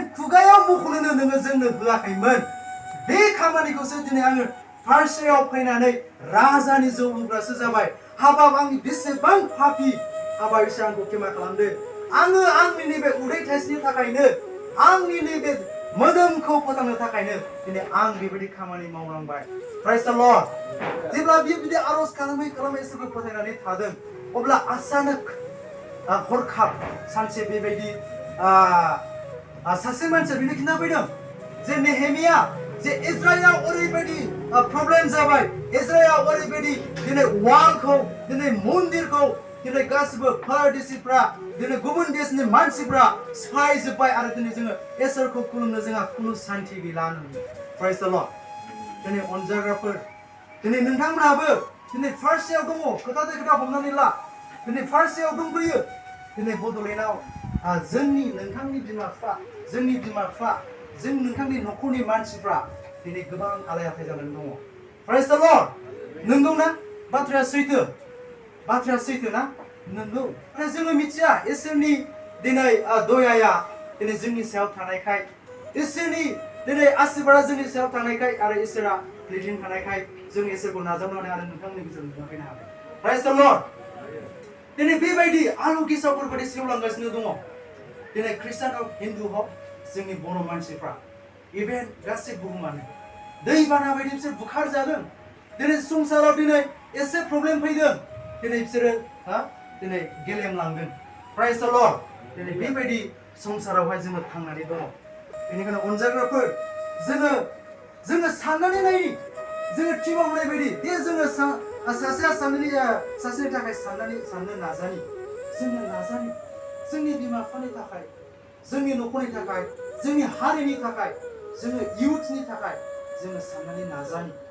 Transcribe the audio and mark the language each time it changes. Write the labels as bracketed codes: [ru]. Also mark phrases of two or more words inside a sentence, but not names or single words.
[brx] खुगायाव मुख'नोनो नोङो जोंनो होआखैमोन बे खामानिखौसो दिनै आङो पार्सियाव फैनानै राजानि जौ लोंग्रासो जाबाय हाबाब आं बेसेबां पापि हाबा इसोर आंखौ क्षमा खालामदो आङो आंनि नैबे उदै थाइसेनि थाखायनो आंनि नैबे मोदोमखौ फोथांनो थाखायनो दिनै आं बेबायदि खामानि मावनांबाय [en] praise the Lord [brx] जेब्ला बियो बिदि आरज खालामै खालामै इसोरखौ फोथायनानै थादों अब्ला आचानक हरखाब सानसे बेबायदि सासे मानसिया बिनो खिन्थाफैदों जे नेहेमिया जे इजराइलाव ओरैबायदि प्रब्लेम जाबाय इजराइलाव ओरैबायदि दिनै वालखौ दिनै मन्दिरखौ दिनै गासिबो पारदेशिफ्रा दिनै गुबुन देशनि मानसिफ्रा सिफायजोब्बाय आरो दिनै जोङो इसोरखौ खुलुमनो जोंहा खुनु सान्थि गैला होननानै [en] praise the Lord [brx] दिनै अनजाग्राफोर दिनै नोंथांमोनहाबो दिनै फारसेयाव दङ खोथादो खोथा हमनानै ला दिनै फारसेयाव दंफैयो दिनै बड'लेण्डआव जोंनि नोंथांनि बिमा बिफा जोंनि बिमा बिफा जों नोंथांनि न'खरनि मानसिफ्रा दिनै गोबां आलाय आथाय जानानै दङ praise the Lord नंगौ ना बाथ्राया सैथो ना नंगौ आरो जोङो मिथिया इसोरनि दिनै दयाया दिनै जोंनि सायाव थानायखाय इसोरनि दिनै आशीर्बादा जोंनि सायाव थानायखाय आरो इसोरा लीडिं थानायखाय जों इसोरखौ नाजावनानै आरो नोंथांमोननि गेजेराव नुफैनो हाबाय [en] praise the Lord [brx] दिनै बेबायदि आलु गेसावफोरबायदि सेवलांगासिनो दङ दिनै ख्रिस्टान हक हिन्दु हक जोंनि बर' मानसिफ्रा इभेन गासै बुहुमानो दैबाना बायदि बिसोर बुखारजादों दिनै संसाराव दिनै एसे प्रब्लेम फैदों दिनै बिसोरो दिनै गेलेमलांदों [en] praise the Lord [brx] दिनै बेबायदि संसारावहाय जोङो थांनानै दङ बेनिखायनो अनजाग्राफोर जोङो साननानै नायनि जोङो टिमाव होनाय बायदि दे जोङो सासेनि थाखाय साननो नाजानि जोंनि बिमा बिफानि थाखाय जोंनि न'खरनि थाखाय जोंनि हारिनि थाखाय जोङो इयुथनि थाखाय जोङो साननानै नाजानि